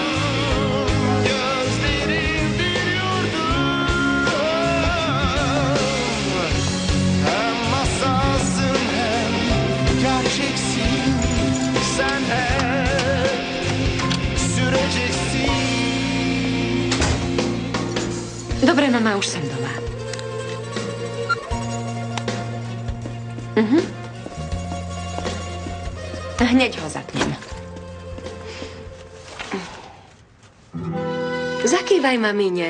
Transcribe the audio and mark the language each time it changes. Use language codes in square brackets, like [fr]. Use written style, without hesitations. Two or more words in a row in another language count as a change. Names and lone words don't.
[tr] Gözlerin bir yurdum. Hem masalsın hem gerçeksin. Sen hep süreceksin. [sk] Dobre, mama, už som doma. Hneď ho zapnem. Zakývaj, mamine.